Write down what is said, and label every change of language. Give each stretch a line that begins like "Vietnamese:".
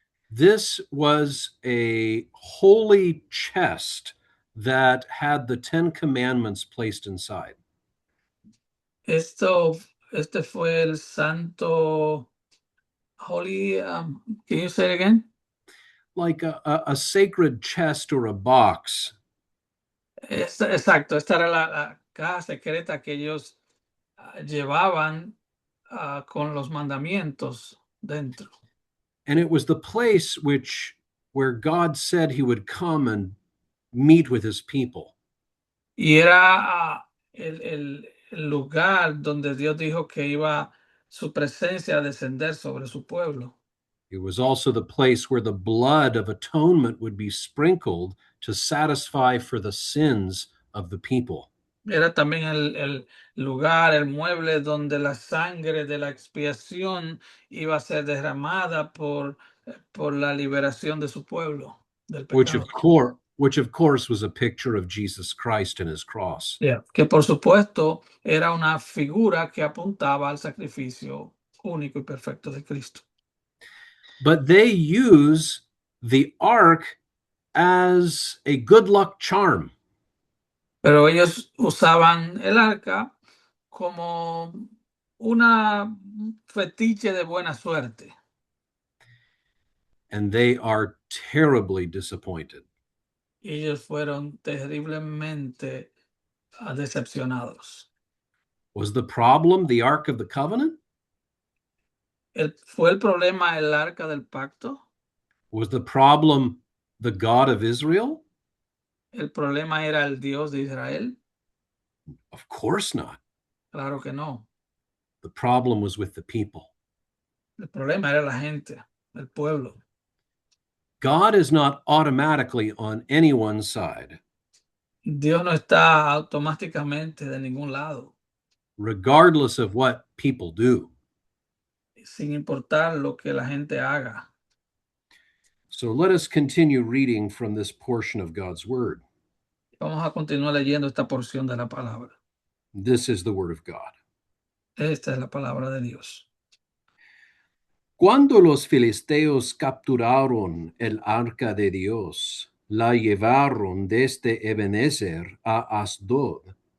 English: This was a holy chest that had the 10 commandments placed inside.
Spanish: Este fue el santo holy.
English: Can you say it again? Like a sacred chest or a box.
Spanish: Exacto, esta era la caja secreta que ellos llevaban con los mandamientos dentro.
English: And it was the place where God said he would come and meet with his people.
Spanish: Y era el lugar donde Dios dijo que iba su presencia descender sobre su pueblo.
English: It was also the place where the blood of atonement would be sprinkled to satisfy for the sins of the people.
Spanish: Era también el lugar, el mueble donde la sangre de la expiación iba a ser derramada por la liberación de su pueblo del
English: which
Spanish: pecado.
English: of course which of course was a picture of Jesus Christ and his cross. Yeah.
Spanish: Que por supuesto era una figura que apuntaba al sacrificio único y perfecto de Cristo.
English: But they use the ark as a good luck charm.
Spanish: Pero ellos usaban el arca como una fetiche de buena suerte.
English: And they are terribly disappointed.
Spanish: Ellos fueron terriblemente decepcionados.
English: Was the problem the Ark of the Covenant?
Spanish: ¿Fue el problema el arca del pacto?
English: Was the problem the God of Israel?
Spanish: ¿El problema era el Dios de Israel?
English: Of course not.
Spanish: Claro que no.
English: The problem was with the people.
Spanish: El problema era la gente, el pueblo.
English: God is not automatically on anyone's side,
Spanish: Dios no está automáticamente de ningún lado,
English: regardless of what people do.
Spanish: sin importar lo que la gente haga.
English: So let us continue reading from this portion of God's word.
Spanish: Vamos a continuar leyendo esta porción de la palabra.
English: This is the word of God.
Spanish: Esta es la palabra de Dios. Cuando los filisteos capturaron el arca de Dios, la llevaron desde Ebenezer a Asdod.